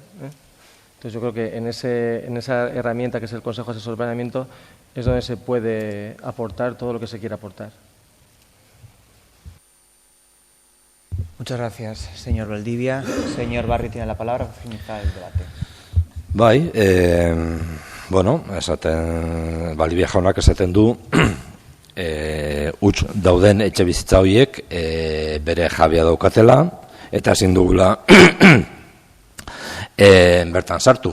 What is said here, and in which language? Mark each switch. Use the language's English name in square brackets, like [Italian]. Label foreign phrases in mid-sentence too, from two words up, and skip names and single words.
[Spanish] Entonces yo creo que en esa herramienta que es el Consejo Asesor de Planeamiento es donde se puede aportar todo lo que se quiera aportar. Muchas gracias, señor Valdivia. Señor Barrio tiene la palabra para finalizar el debate. [Basque] Bai, Valdivia jaunak esaten du, huts dauden etxe bizitza horiek bere jabea daukatela, eta ezin dugula bertan sartu.